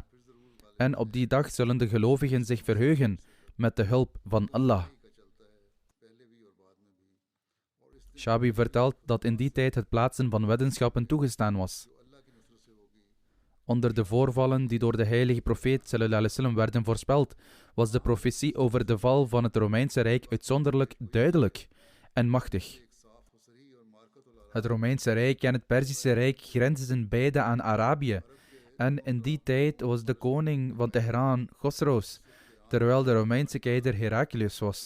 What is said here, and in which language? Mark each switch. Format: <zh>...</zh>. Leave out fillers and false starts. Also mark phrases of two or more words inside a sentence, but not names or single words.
<nl>En op die dag zullen de gelovigen zich verheugen met de hulp van Allah. Shabi vertelt dat in die tijd het plaatsen van weddenschappen toegestaan was. Onder de voorvallen die door de heilige profeet</nl> <ar>صلى الله عليه وسلم</ar> <nl>werden voorspeld, was de profetie over de val van het Romeinse Rijk uitzonderlijk duidelijk en machtig. Het Romeinse Rijk en het Perzische Rijk grensden beide aan Arabië. En in die tijd was de koning van Teheran Khosrows, terwijl de Romeinse keizer Heraclius was.</nl>